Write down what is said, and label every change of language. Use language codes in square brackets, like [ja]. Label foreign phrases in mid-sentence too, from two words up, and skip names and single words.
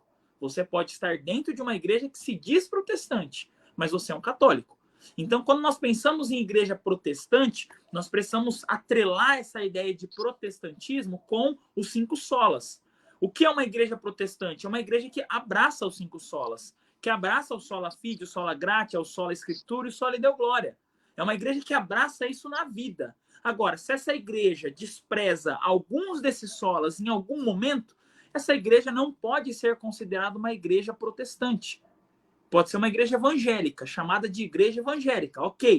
[pt] Você pode estar dentro de uma igreja que se diz protestante, mas você é um católico. Então, quando nós pensamos em igreja protestante, nós precisamos atrelar essa ideia de protestantismo com os 5 solas. O que é uma igreja protestante? É uma igreja que abraça os 5 solas, que abraça o [la] sola fide, [pt] o [la] sola gratia, [pt] o [la] sola escritura [pt] e o [la] sola deo glória. [pt] É uma igreja que abraça isso na vida. Agora, se essa igreja despreza alguns desses solas em algum momento, essa igreja não pode ser considerada uma igreja protestante. Pode ser uma igreja evangélica, chamada de igreja evangélica, ok.